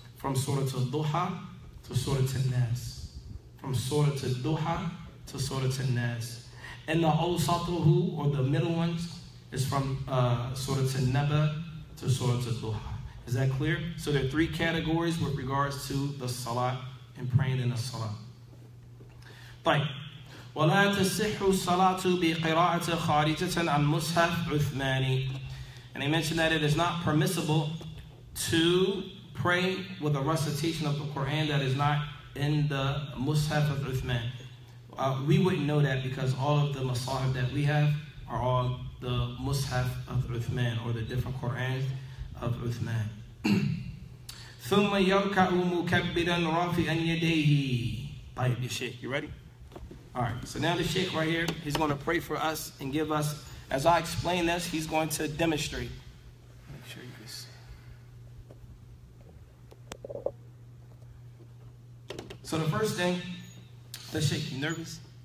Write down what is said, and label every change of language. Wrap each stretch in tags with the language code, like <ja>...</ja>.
<en>From Surah al-Duha to Surah al-Nas. From Surah al-Duha to Surah al-Nas. And the awsatuhu, or the middle ones, is from Surah al-Naba to Surah al-Duha. Is that clear? So there are three categories with regards to the Salat and praying in the Salat.</en> <ar>طيب. ولا تصح الصلاة بقراءة خارجة عن مصحف عثماني.</ar> <en>And they mentioned that it is not permissible to pray with a recitation of the Quran that is not in the Mus'haf of Uthman. We wouldn't know that because all of the Masahib that we have are all the Mus'haf of Uthman, or the different Qurans of Uthman.</en> <ar>ثم يركع مكبرا رافعا يديه.</ar> <en>طيب, Sheikh, you ready? Alright, so now the Sheikh right here, he's going to pray for us and give us, as I explain this, he's going to demonstrate. Make sure you can see. So the first thing, the Sheikh, you nervous?</en>